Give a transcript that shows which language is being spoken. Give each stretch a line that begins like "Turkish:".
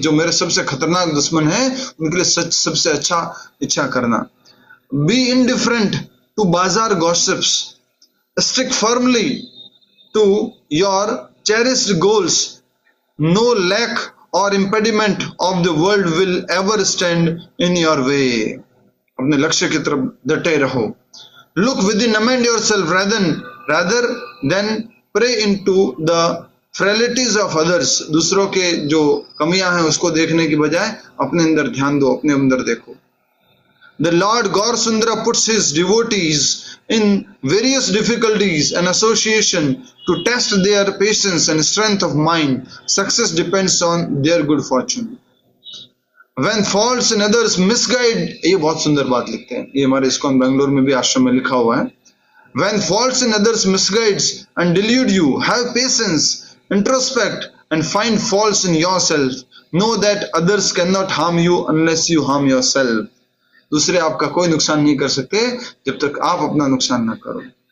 Hindi: जो मेरे सबसे खतरनाक दुश्मन है उनके लिए सबसे अच्छा इच्छा करना।
English: Be indifferent to bazaar gossips। Stick firmly to your cherished goals। No lack or impediment of the world will ever stand in your way।
Hindi: अपने लक्ष्य की तरफ डटे रहो।
English: Look within, amend yourself rather than pray into the frailties of others।
Hindi: दूसरों के जो कमियां हैं उसको देखने की बजाय अपने अंदर ध्यान दो, अपने अंदर देखो।
English: The Lord Gaur Sundara puts his devotees in various difficulties and association to test their patience and strength of mind। Success depends on their good fortune। When faults in others misguide,
Hindi: ये बहुत सुंदर बात लिखते हैं, ये हमारे ISKCON Bangalore में भी आश्रम में लिखा हुआ है।
English: When faults in others misguides and delude you, have patience, introspect and find faults in yourself। Know that others cannot harm you unless you harm yourself।
Hindi: दूसरे आपका कोई नुकसान नहीं कर सकते जब तक आप अपना नुकसान ना करो।